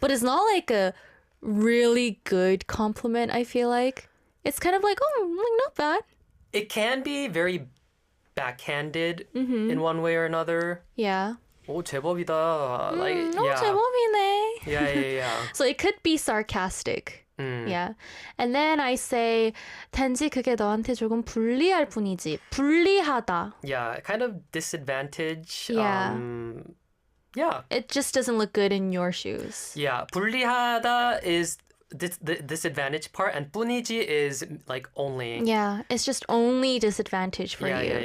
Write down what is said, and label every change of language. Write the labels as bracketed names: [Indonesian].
[English] But it's not like a really good compliment, I feel like. It's kind of like, not bad. It can be very backhanded in one way or another. Yeah. [Korean] 오, 제법이다. [English] Like, yeah. [Korean] 제법이네. [English] Yeah. So it could be sarcastic. Yeah. And then I say, [Korean] 단지 그게 너한테 조금 불리할 뿐이지. 불리하다. [English] Yeah, kind of disadvantage. Yeah. Yeah. It just doesn't look good in your shoes. Yeah, 불리하다 is the disadvantage part and 뿐이지 is like only. Yeah, it's just only disadvantage for you.